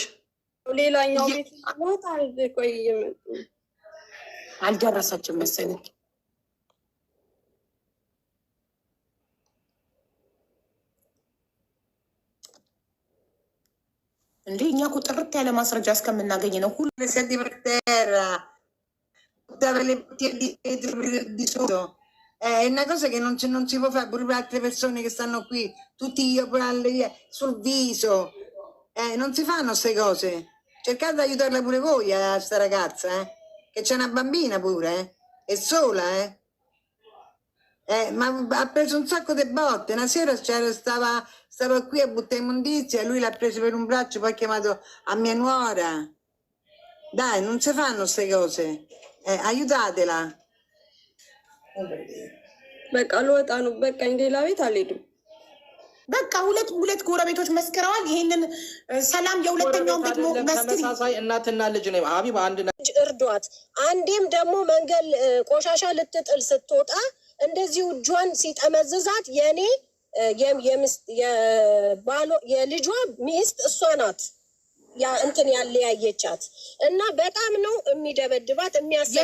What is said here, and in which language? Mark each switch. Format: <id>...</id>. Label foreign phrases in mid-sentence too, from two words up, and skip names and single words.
<am>ሌላኛው ቤት ቆይ አልደረሰችም መሰለኝ። እንዴ እኛ እኮ ጥርት ያለ ማስረጃ እስከምናገኝ ነው ሁሉ</am> <it>è una cosa che non si può fare pure per altre persone che stanno qui, tutti io sul viso, non si fanno queste cose. Cercate di aiutarla pure voi a sta ragazza, che c'è una bambina pure, è sola, ma ha preso un sacco di botte. Una sera stava qui a buttare immondizia, lui l'ha preso per un braccio, poi ha chiamato a mia nuora. Dai, non si fanno queste cose, aiutatela.</it> <am>በቃ ልወጣ ነው። በቃ ሌላ ቤት አልሄድም። በቃ ሁለት ጎረቤቶች መስክረዋል። ይሄንን ሰላም የሁለተኛውን ቤት መስክሪ። ተመሳሳይ እናትና ልጅ ነው። ሀቢብ አንድ ልጅ እርዷት። አንዴም ደግሞ መንገድ ቆሻሻ ልትጥል ስትወጣ እንደዚሁ እጇን ሲጠመዝዛት የልጇ ሚስት እሷ ናት እንትን ያለያየቻት እና በጣም ነው የሚደበድባት የሚያሰቃይ።</am>